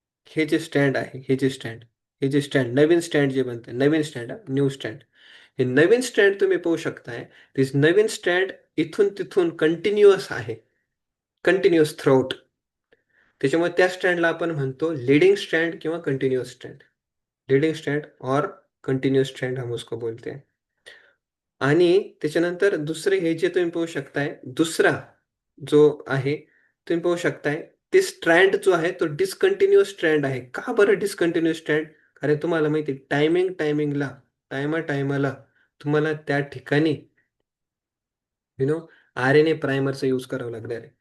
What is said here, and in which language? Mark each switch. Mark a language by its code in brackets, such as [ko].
[mr] हे जे स्टँड आहे, हे जे स्टँड नवीन स्टँड जे बनतंय, नवीन स्टँड न्यू स्टँड. हे नवीन स्टँड तुम्ही पाहू शकताय. ते नवीन स्टँड इथून तिथून कंटिन्युअस आहे. [en] Continuous throughout. [mr] त्याच्यामुळे त्या स्टँडला आपण म्हणतो लीडिंग स्टँड किंवा कंटिन्युअस स्टँड. [hi] लीडिंग स्टँड और कंटिन्युअस स्टँड हम उसको बोलते हैं. [mr] आणि त्याच्यानंतर दुसरे हे जे तुम्ही पाहू शकताय, दुसरा जो आहे, तुम्ही पाहू शकताय, ते स्ट्रँड जो आहे तो डिस्कंटिन्युअस स्ट्रँड आहे. का बरं डिस्कंटिन्युअस स्ट्रँड? कारण तुम्हाला माहिती आहे टायमिंगला, टायमा-टायमाला तुम्हाला त्या ठिकाणी आर-एन-ए प्रायमरचा यूज करावा लागणार आहे.